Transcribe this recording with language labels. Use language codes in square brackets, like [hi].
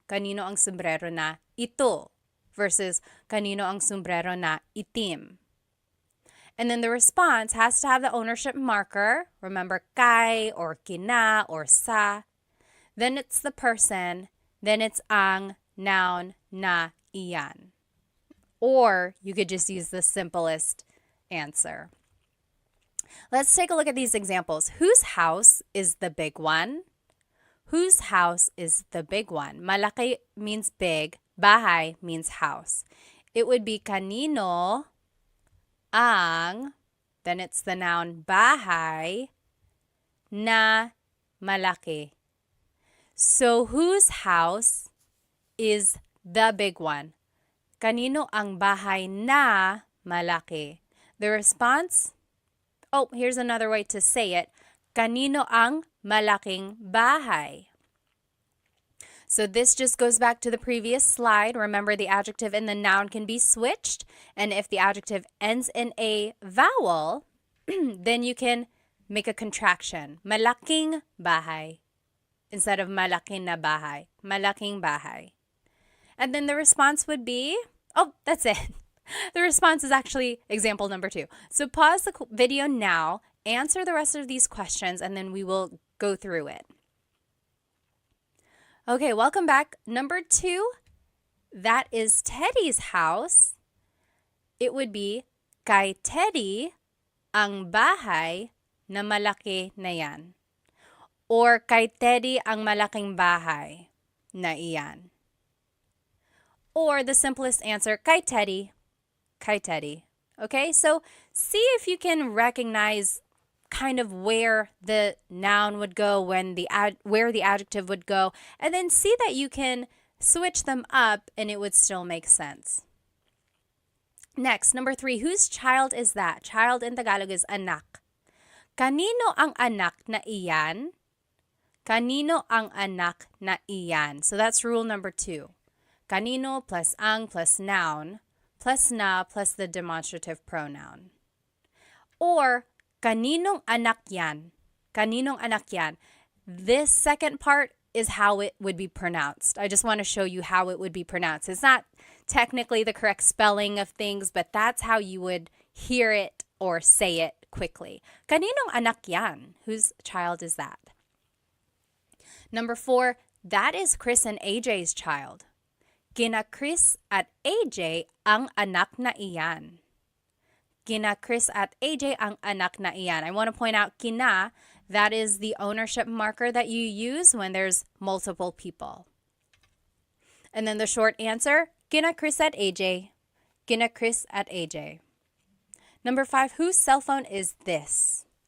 [tl] Kanino ang sombrero na ito versus kanino ang sombrero na itim. [en] And then the response has to have the ownership marker. Remember, kay or kina or sa. Then it's the person. Then it's ang noun na iyan. Or you could just use the simplest answer. Let's take a look at these examples. Whose house is the big one? Whose house is the big one? Malaki means big. Bahay means house. It would be kanino ang, then it's the noun [tl] bahay na malaki. [en] So whose house is the big one? [tl] Kanino ang bahay na malaki? [en] The response, oh, here's another way to say it. [tl] Kanino ang malaking bahay? [en] So this just goes back to the previous slide. Remember, the adjective and the noun can be switched. And if the adjective ends in a vowel, then you can make a contraction. [tl] Malaking bahay [en] instead of [tl] malaki na bahay. Malaking bahay. [en] And then the response would be, oh, that's it. The response is actually example number 2. So pause the video now, answer the rest of these questions, and then we will go through it. Okay, welcome back. Number 2, that is Teddy's house. It would be, [tl] kay Teddy ang bahay na malaki na yan. Or kay Teddy ang malaking bahay na iyan. [en] Or the simplest answer, [tl] kay Teddy. Kay Teddy. [en] Okay, so see if you can recognize kind of where the noun would go, where the adjective would go, and then see that you can switch them up and it would still make sense. Next, number 3, whose child is that? Child in Tagalog is anak. [tl] Kanino ang anak na iyan? Kanino ang anak na iyan? [en] So that's rule number 2. Kanino plus ang plus noun plus na plus the demonstrative pronoun. [tl] Or kaninong anak yan? Kaninong anak yan? [en] This second part is how it would be pronounced. I just want to show you how it would be pronounced. It's not technically the correct spelling of things, but that's how you would hear it or say it quickly. [tl] Kaninong anak yan? [en] Whose child is that? Number 4, that is Chris and AJ's child. [tl] Kina Chris at AJ ang anak na iyan. Kina Chris at AJ ang anak na iyan. [en] I want to point out kina, that is the ownership marker that you use when there's multiple people. And then the short answer, [tl] kina Chris at AJ. [en] Kina Chris at AJ. Number 5, whose cell phone is this?